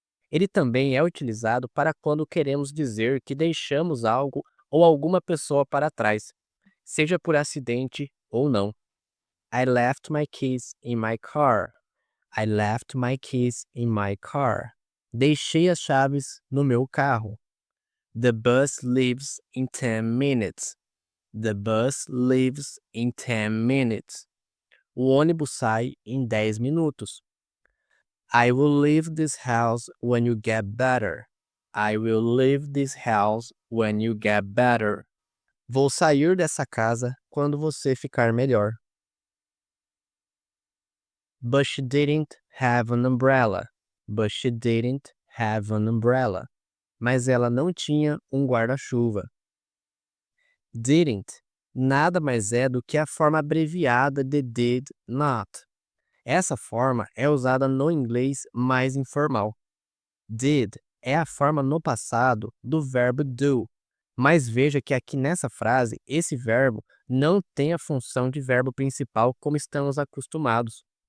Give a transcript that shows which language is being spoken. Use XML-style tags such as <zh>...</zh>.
<pt>Ele também é utilizado para quando queremos dizer que deixamos algo ou alguma pessoa para trás, seja por acidente ou não.</pt> <en>I left my keys in my car. I left my keys in my car.</en> <pt>Deixei as chaves no meu carro.</pt> <en>The bus leaves in 10 minutes. The bus leaves in 10 minutes.</en> <pt>O ônibus sai em 10 minutos.</pt> <en>I will leave this house when you get better. I will leave this house when you get better.</en> <pt>Vou sair dessa casa quando você ficar melhor.</pt> <en>But she didn't have an umbrella. But she didn't have an umbrella.</en> <pt>Mas ela não tinha um guarda-chuva. Didn't nada mais é do que a forma abreviada de did not. Essa forma é usada no inglês mais informal. Did é a forma no passado do verbo do, mas veja que aqui nessa frase, esse verbo não tem a função de verbo principal como estamos acostumados.</pt>